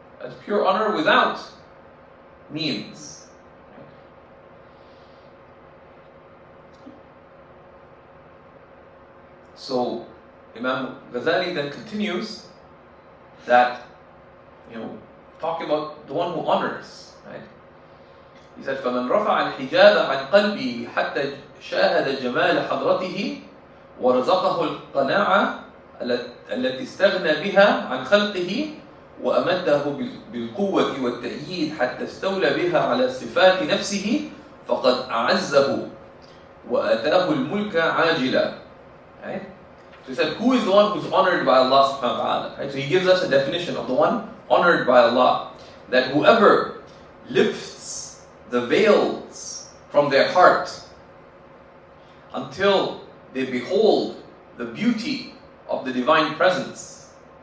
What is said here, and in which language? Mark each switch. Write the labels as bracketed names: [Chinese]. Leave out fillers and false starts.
[English] As pure honor without means. Right? So Imam Ghazali then continues that, talking about the one who honors, right? He said, [Arabic] فَمَنْ رَفَعَ الْحِجَابَ عَنْ قَلْبِهِ حَتَّى شَاهَدَ جَمَالَ حَضْرَتِهِ وَرَزَقَهُ الْقَنَاعَةَ التي استغنى بها عن خلقه وأمده بالقوة والتأييد حتى استولى بها على صفات نفسه فقد أعزه وآتاه الملك عاجلا. [English] Right? So he said, who is the one who's honored by Allah subhanahu wa ta'ala? Right? So he gives us a definition of the one honored by Allah. That whoever lifts the veils from their heart until they behold the beauty of the divine presence.